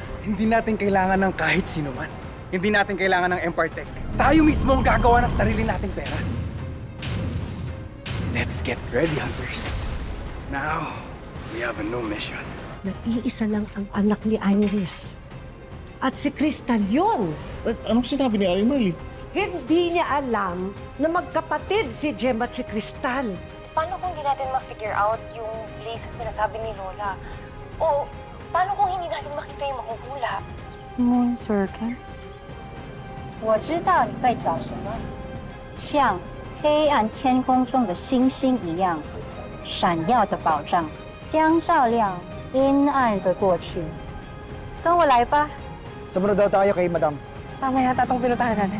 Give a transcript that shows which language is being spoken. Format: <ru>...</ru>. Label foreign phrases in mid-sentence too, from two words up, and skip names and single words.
<tl>Hindi natin kailangan ng kahit sino man. Hindi natin kailangan ng Empire Tech. Tayo mismo ang gagawa ng sarili nating pera.</tl> <en>Let's get ready, hunters. Now, we have a new mission.</en> <tl>Nag-iisa lang ang anak ni Iris. At si Crystal yun. Anong sinabi ni Ate Marley? Hindi niya alam na magkapatid si Jem at si Crystal. Paano kung di natin ma-figure out yung place na sinasabi ni Lola? O paano kung hindi natin makita yung makuhula?</tl> <zh>Moon Circle。我知道你在找什么，像黑暗天空中的星星一样闪耀的宝藏，将照亮阴暗的过去。跟我来吧。</zh> <tl>Sumunod daw tayo kay Madam. Tama yata itong pinuntahan natin.</tl>